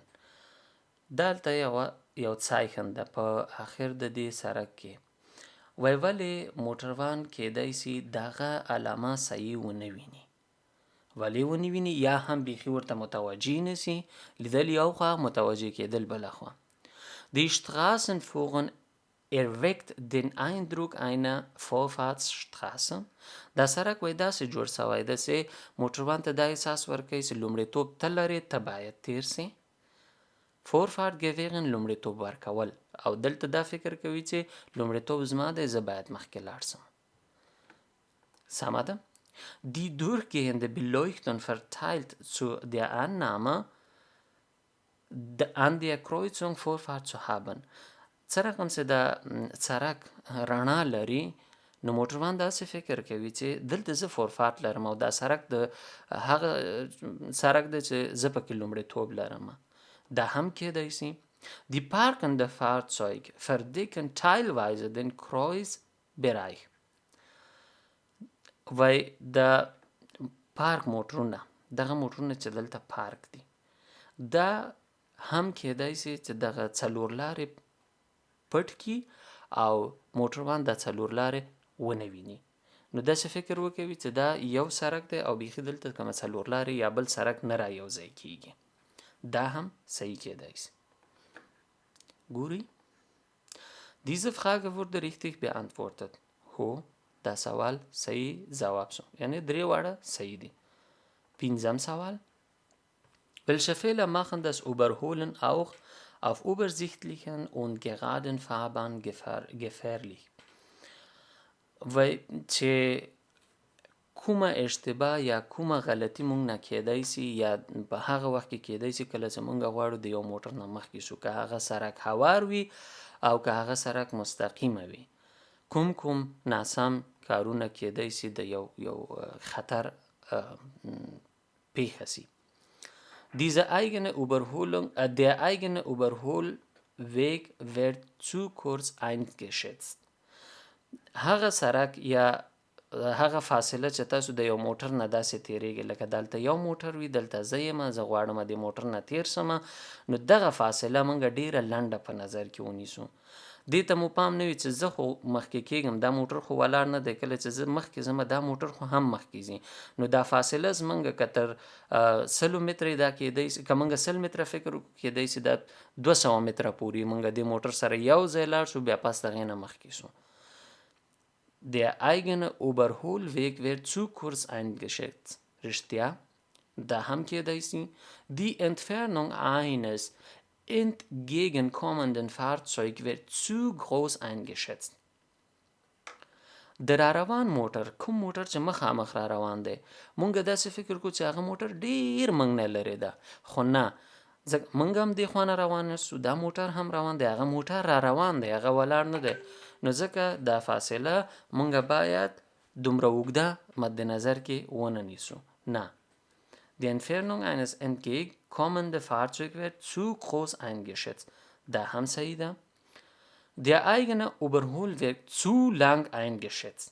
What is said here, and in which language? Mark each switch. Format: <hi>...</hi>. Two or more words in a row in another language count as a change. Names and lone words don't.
<ps>دلته یو Zeichen ده په آخر د دې سړک کې وایي ولې موټروان کیدای سي دغه علامه صحیح ونه ویني ولې ونه ویني یا هم بیخي ورته متوجه نسي لیدل یو خوا متوجه کېدل بله خوا</ps> <de>Die Straßenführung erweckt den Eindruck einer Vorfahrtsstraße</de> <ps>دا سړک وایي داسې جوړ سوی ده چې موټروان ته دا احساس ورکوي چې لومړیتوب ته لرې ته باید تیر سي Vorfahrtgewähren لومړیتوب ورکول او دلته دا فکر کوي چې لومړیتوب زما دی زه باید مخکې لاړ سم سمه ده</ps> <de>Die durchgehende Beleuchtung verteilt zu der Annahme an der Kreuzung Vorfahrt zu haben</de> <ps>څرنګه چې دا سړک رڼا لري نو موټروان داسې فکر کوي چې دلته زه فورفارت لرم او دا سړک د هغه سړک دی چې زه پکې لومړیتوب لرم da هم کېدای سي</ps> <de>Die parkende Fahrzeuge verdecken teilweise den Kreuzbereich</de> <ps>وای د پارک موټرونه دغه موټرونه چې دلته پارک دي دا هم کېدای سي چې دغه څلور لارې پټ کی او موټروان د څلور لارې ونه ویني نو داسې فکر وکوي چې دا یو سړک دی او بیخي دلته کومه څلور لارې یا بل سړک نه را یوځای کیږي da هم صحیح کېدای سي ګورئ</ps> <de>Diese Frage wurde richtig beantwortet</de> <ps>هو دا سوال صحیح ځواب شو یعنی درې واړه صحیح دي پنځم سوال</ps> <de>Welche Fehler machen das Überholen auch auf übersichtlichen und geraden Fahrbahn</de> <ps>gefährlich وای چې کومه اشتباه یا کومه غلطي مونږ نه کېدای سي یا په هغه وخت کې کېدای سي کله چې مونږ غواړو د یو موټر نه مخکې شو که هغه سړک هوار وي او که هغه سړک مستقیمه وي کوم ناسم کارونه کېدای سي د یو خطر پیښه سي</ps> <de>Der eigene Überholweg wird zu kurz eingeschätzt</de> <ps>هغه سړک یا هغه فاصله چې تاسو د یو موټر نه داسې تیریږي لکه دلته یو موټر وي دلته زه یم زه غواړم د موټر نه تیر سمه نو دغه فاصله موږ ډیره لنډه په نظر کې ونیسو دې ته مو پام نه وي چې زه خو مخکې کېږم دا موټر خو ولاړ نه دی کله چې زه مخکې ځم دا موټر خو هم مخکې ځي نو دا فاصله زموږ که تر 100 متره دا کېدای سي که موږ 100 متره فکر وکړو کېدای سي دا 200 متره پورې موږ د موټر سره یو ځای لاړ شو بیا پس د هغې نه مخکې شو</ps> <de>Der eigene Überholweg wird zu kurz eingeschätzt.</de> <ps>رښتیا دا هم کېدای سي</ps> <de>Die Entfernung eines entgegenkommenden Fahrzeugs wird zu groß eingeschätzt.</de> <ps>د را روان موټر کوم موټر چې مخامخ را روان دی مونږ داسې فکر کوو چې هغه موټر ډېر موږ نه لرې ده خو نه موږ هم دې خوا نه روان شو دا موټر هم روان دی هغه موټر را روان دی هغه ولاړ نه دی نو ځکه دا فاصله مونږ باید دومره اوږده مد نظر کې ونه نیسو نه</ps> <de>Die Entfernung eines entgegenkommenden Fahrzeugs wird zu groß eingeschätzt</de> <ps>دا هم صحیح ده</ps> <de>Der eigene Überholweg zu lang eingeschätzt.</de>